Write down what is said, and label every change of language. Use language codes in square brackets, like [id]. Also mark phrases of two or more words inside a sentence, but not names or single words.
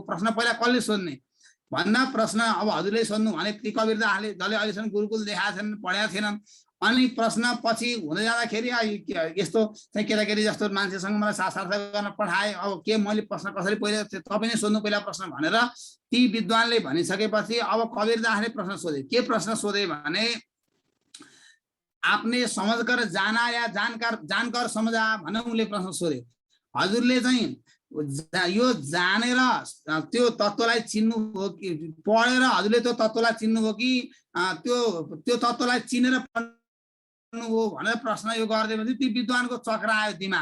[ne] प्रश्न पहिला कसले सोध्ने भन्दा प्रश्न अब हजुरले सोध्नु भने ती कवीरदासले जसले अहिलेसम्म गुरुकुल देखाएको छैनन्, पढेका थिएनन्, अनि प्रश्न पछि हुँदै जाँदाखेरि यस्तो चाहिँ केटाकेटी जस्तो मान्छेसँग मलाई शास्त्रार्थ गर्न पठाए, अब के मैले प्रश्न कसरी पहिला तपाईँ नै सोध्नु पहिला प्रश्न भनेर ती विद्वानले भनिसकेपछि अब कवीरदासले प्रश्न सोधे। के प्रश्न सोधे भने, [hi] आपने समझ कर जाना या जानकर समझा [ne] भनेर उनले प्रश्न सोधे। हजुरले चाहिँ यो जानेर त्यो तत्त्वलाई चिन्नु हो कि पढेर हजुरले त्यो तत्त्वलाई चिन्नु हो कि त्यो तत्त्वलाई चिनेर हो भनेर प्रश्न यो गरिदिएपछि ती विद्वानको चक्र आयो दिमाग।